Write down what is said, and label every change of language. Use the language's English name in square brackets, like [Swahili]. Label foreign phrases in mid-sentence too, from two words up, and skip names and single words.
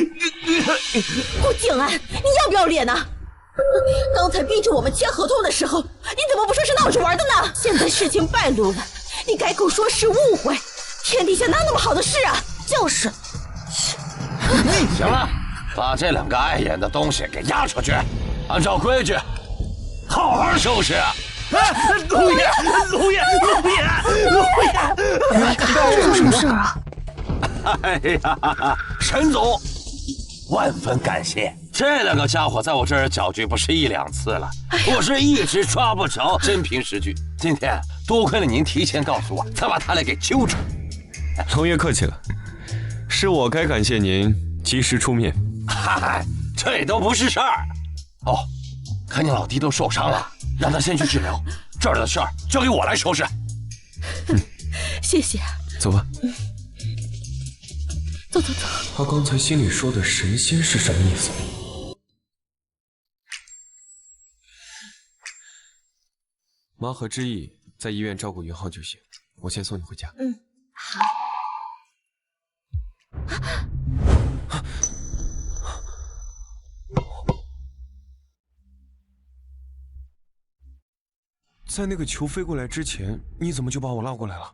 [Chinese] 顧景安，你要不要臉呢？剛才逼着我們簽合同的時候，你怎麼不說是鬧着玩的呢？現在事情敗露了，你改口說是誤會，天底下哪那麼好的事啊？就是。行了，把這兩個礙眼的東西給押出去，按照規矩，好好收拾。龍爺，龍爺，龍爺，龍爺，這有什麼事啊？哎呀，沈總，萬分感謝，這兩個家伙在我這兒攪局不是1、2次了，我是一直抓不着，真憑實據。今天多虧了您提前告訴我，才把他倆給揪住。龍爺客氣了，是我該感謝您及時出面。嗨，這都不是事兒。哦，看你老弟都受傷了，讓他先去治療，這兒的事兒交給我來收拾。謝謝。走吧。走走走。他剛才心裡說的神仙是什麼意思？媽和知意在醫院照顧雲浩就行，我先送你回家。好。在那個球飛過來之前，你怎麼就把我拉過來了？